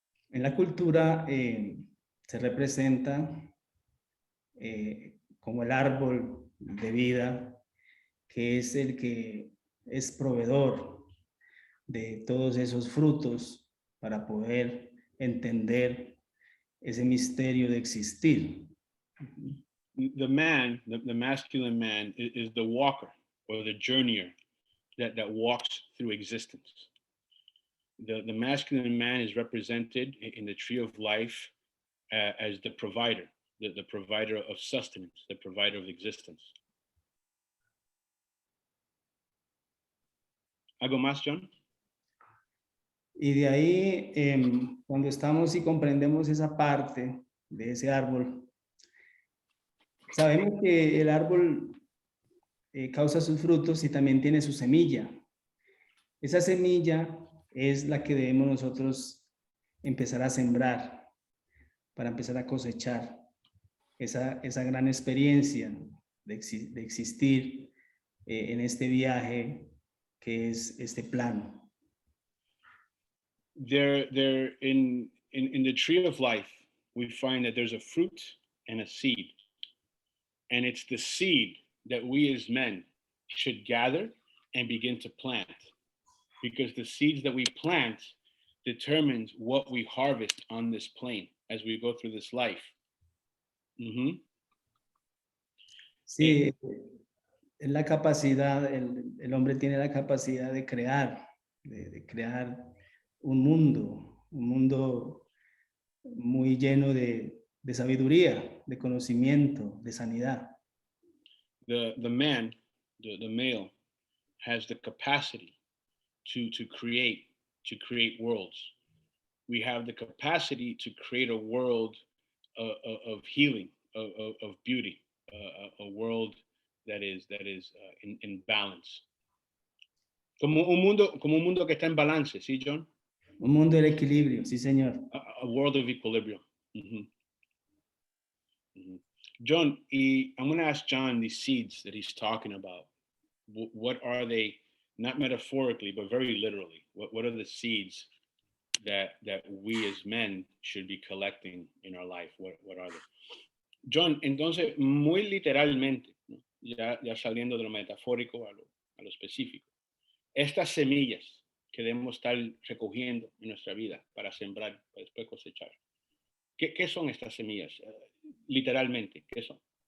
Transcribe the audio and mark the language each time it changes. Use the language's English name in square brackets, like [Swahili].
[Spanish] En la cultura se representa como el árbol de vida, que es el que es proveedor de todos esos frutos para poder entender ese misterio de existir. [English] The man, the masculine man, is the walker or the journeyer that walks through existence. The masculine man is represented in the tree of life as the provider, the provider of sustenance, the provider of existence. [Spanish] ¿Algo más, John? Y de ahí, cuando estamos y comprendemos esa parte de ese árbol, sabemos que el árbol causa sus frutos y también tiene su semilla. Esa semilla es la que debemos nosotros empezar a sembrar para empezar a cosechar esa gran experiencia de existir en este viaje que es este plano. [English] There in the tree of life, we find that there's a fruit and a seed. And it's the seed that we as men should gather and begin to plant. Because the seeds that we plant determines what we harvest on this plane as we go through this life. Mm-hmm. [Spanish] Sí, es la capacidad, el hombre tiene la capacidad de crear, de crear un mundo muy lleno de sabiduría, de conocimiento, de sanidad. [English] The man, the male, has the capacity to create worlds. We have the capacity to create a world of healing, of beauty, a world that is in balance. [Spanish] Como un mundo que está en balance, ¿sí, John? Un mundo del equilibrio, sí, señor. [English] A world of equilibrium. Mm-hmm. Mm-hmm. John, I'm going to ask John these seeds that he's talking about. What are they? Not metaphorically, but very literally. What are the seeds that we as men should be collecting in our life? What are they? [Spanish] John, entonces, muy literalmente, ¿no? ya saliendo de lo metafórico a lo específico, estas semillas que debemos estar recogiendo en nuestra vida para sembrar, para después cosechar. ¿Qué son estas semillas? Literalmente, ¿qué son?